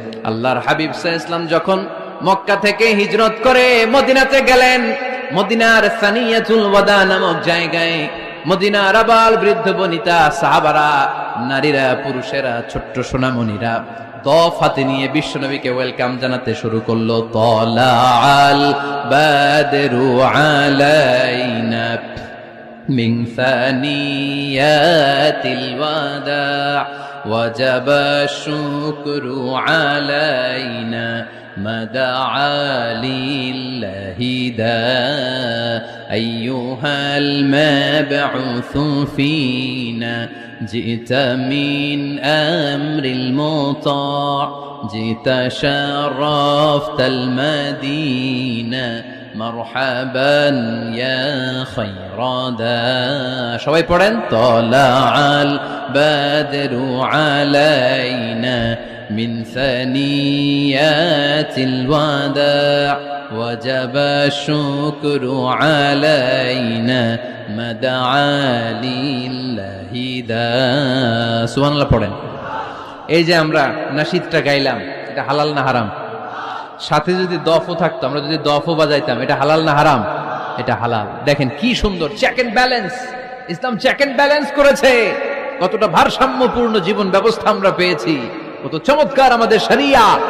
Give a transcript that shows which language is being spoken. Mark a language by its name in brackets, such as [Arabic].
[Bangla] আল্লাহর হাবিব সাল্লাল্লাহু আলাইহি ওয়াসাল্লাম যখন মক্কা থেকে হিজরত করে মদিনাতে গেলেন, মদিনার সানিয়াতুল ওয়াদা নামক জায়গায় মদিনার আবাল বৃদ্ধ বনিতা, সাহাবারা, নারীরা, পুরুষেরা, ছোট্ট সোনামণিরা দফ হাতে নিয়ে বিশ্বনবীকে ওয়েলকাম জানাতে শুরু করলো। [Arabic] তালাআল বাদরু আলাইনা মিন সানিয়াতিল ওয়াদা ওয়াজাবা শুকরু আলাইনা মাদআ লিল্লাহি দা আইয়ুহাল মাবউসু ফিনা جئت من أمر المطاع جئت شرفت المدينة مرحبا يا خير دا [Bangla] সবাই পড়েন [Arabic] طلع البدر علينا من ثنيات الوداع وجب الشكر علينا مدعا لله دا সুবহানাল্লাহ পড়েন। [Bangla] এই যে আমরা নাশিদটা গাইলাম, এটা হালাল না হারাম? সাথে যদি দফও থাকতো, আমরা যদি দফও বাজাইতাম, এটা হালাল না হারাম? এটা হালাল। দেখেন কি সুন্দর check and balance, Islam check and balance করেছে। কতটা ভারসাম্যপূর্ণ জীবন ব্যবস্থা আমরা পেয়েছি, কত চমৎকার আমাদের শরিয়া।